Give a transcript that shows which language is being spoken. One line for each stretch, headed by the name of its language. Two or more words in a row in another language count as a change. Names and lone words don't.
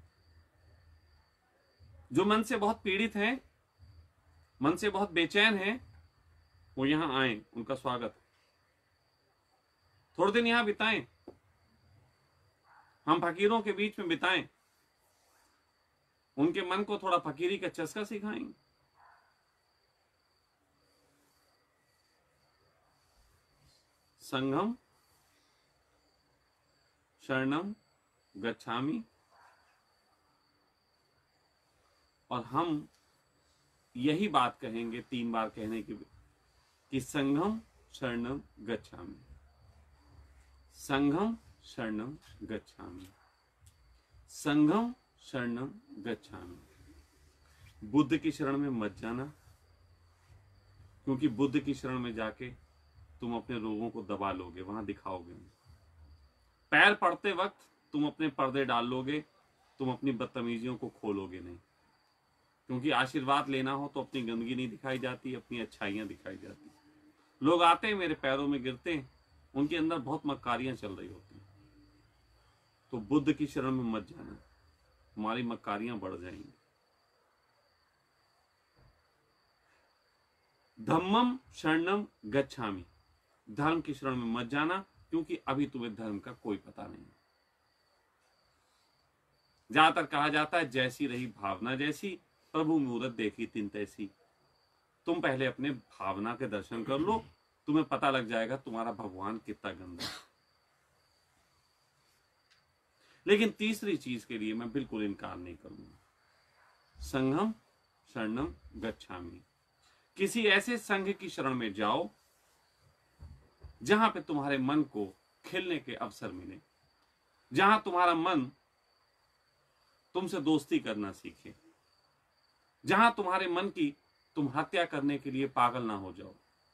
Hindi: जो मन से बहुत पीड़ित हैं, मन से बहुत बेचैन हैं, वो यहां आए, उनका स्वागत है। थोड़े दिन यहां बिताएं, हम फकीरों के बीच में बिताएं, उनके मन को थोड़ा फकीरी का चस्का सिखाएंगे।
Pali: संघम शरणम गच्छामि,
Hindi: और हम यही बात कहेंगे 3 बार कहने की, कि
Pali: संघम शरणम गच्छामि, संघम शरणम गच्छामि, संघम शरणम गच्छामि।
Hindi: बुद्ध की शरण में मत जाना, क्योंकि बुद्ध की शरण में जाके तुम अपने रोगों को दबा लोगे, वहां दिखाओगे नहीं। पैर पड़ते वक्त तुम अपने पर्दे डाल लोगे, तुम अपनी बदतमीजियों को खोलोगे नहीं। क्योंकि आशीर्वाद लेना हो तो अपनी गंदगी नहीं दिखाई जाती, अपनी अच्छाइयां दिखाई जाती। लोग आते हैं मेरे पैरों में गिरते हैं, उनके अंदर बहुत मक्कारियां चल रही होती हैं। तो बुद्ध की शरण में मत जाना, तुम्हारी मक्कारियां बढ़ जाएंगी।
Pali: धम्मम शरणम गच्छामि,
Hindi: धर्म की शरण में मत जाना, क्योंकि अभी तुम्हें धर्म का कोई पता नहीं। ज्यादातर कहा जाता है जैसी रही भावना जैसी, प्रभु मूरत देखी तिन तैसी। तुम पहले अपने भावना के दर्शन कर लो, तुम्हें पता लग जाएगा तुम्हारा भगवान कितना गंदा है। लेकिन तीसरी चीज के लिए मैं बिल्कुल इनकार नहीं करूंगा,
Pali: संघम शरणम गच्छामि।
Hindi: किसी ऐसे संघ की शरण में जाओ जहां पे तुम्हारे मन को खिलने के अवसर मिले, जहां तुम्हारा मन तुमसे दोस्ती करना सीखे, जहां तुम्हारे मन की तुम हत्या करने के लिए पागल ना हो जाओ।